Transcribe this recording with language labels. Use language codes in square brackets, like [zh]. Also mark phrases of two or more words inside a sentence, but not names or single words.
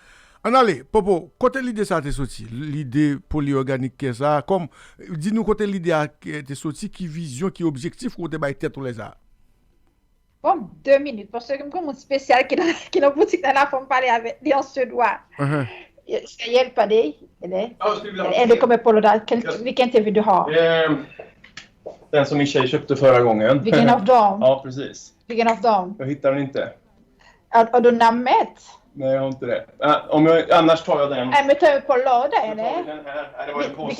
[fr] En allez, Popo, côté l'idée ça t'est sorti, l'idée Poly Organic ça, comme, dis-nous côté l'idée t'est sorti, qui vision, qui objectif, ou t'es bail tête tous les arts? Bon, 2 minutes, parce que comme un spécial qui est dans la boutique, dans la forme parler avec lui en suédois. Elle parle, elle [sv] är kommer på lördag. Vilken TV du har? Den som min tjej köpte förra gången. Vilken av dem? Ja, precis. Vilken av dem? Jag hittar den inte. Har du namnet? Nej, jag har inte det. Annars tar jag den. Nej, men tar du på lördag eller? Den här. Det var en påse.